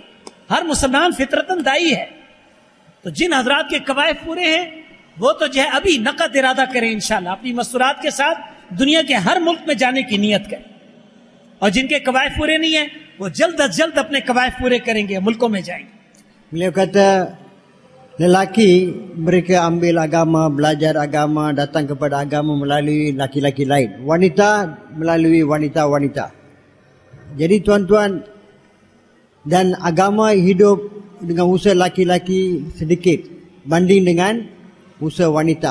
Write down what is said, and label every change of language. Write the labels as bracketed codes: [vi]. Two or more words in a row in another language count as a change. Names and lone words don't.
[ur] ہر مسلمان فطرتاً داعی ہے۔ تو جن حضرات کے قواعد پورے ہیں وہ تو جو ہے ابھی نقد ارادہ کریں ان شاء اللہ، اپنی مستورات کے ساتھ دنیا کے ہر ملک میں جانے کی نیت کریں. اور جن کے قواعد پورے نہیں ہے وہ جلد از جلد اپنے قواعد پورے کریں گے، ملکوں میں جائیں گے. [ms] Beliau kata lelaki mereka ambil agama, belajar agama, datang kepada agama melalui laki-laki lain. Wanita melalui wanita-wanita. Jadi tuan-tuan, dan agama hidup dengan usaha laki-laki sedikit banding dengan usaha wanita.